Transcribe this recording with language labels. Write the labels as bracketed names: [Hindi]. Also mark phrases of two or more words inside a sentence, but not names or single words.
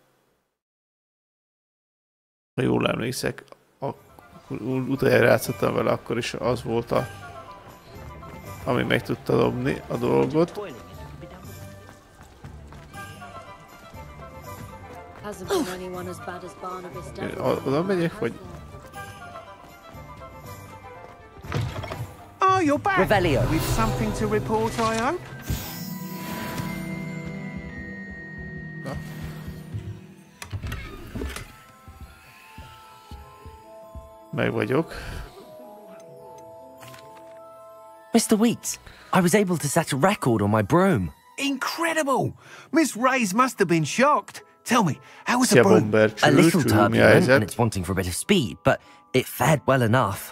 [Hungarian] Ha jól emlékszek, utoljára játszottam vele, akkor is az volt ami meg tudta dobni a dolgot. Oda megyek, vagy... [English] Oh, you're back! Revelio. With something to report, I hope? [Hungarian] Na. Meg vagyok. [English] Mr. Weeks, I was able to set a record on my broom. Incredible! Miss Reyes must have been shocked. Tell me, how was the broom? A little turbulent and it's wanting for a bit of speed, but it fared well enough.